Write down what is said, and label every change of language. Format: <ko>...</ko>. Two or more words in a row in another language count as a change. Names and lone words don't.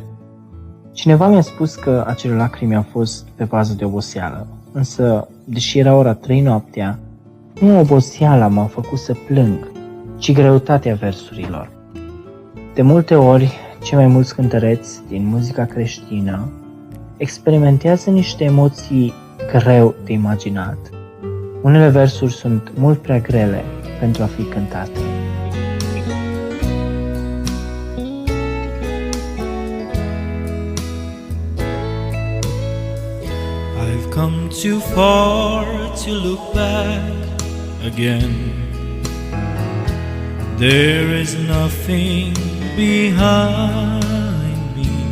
<ro>Cineva mi-a spus că acele lacrimi au fost pe bază de oboseală, însă, deși era ora 3 noaptea, nu oboseala m-a făcut să plâng, ci greutatea versurilor. De multe ori, cei mai mulți cântăreți din muzica creștină experimentează niște emoții greu de imaginat. Unele versuri sunt mult prea grele pentru a fi cântate.</ro> <en>I've come too far to look back again. There is nothing behind me.</en>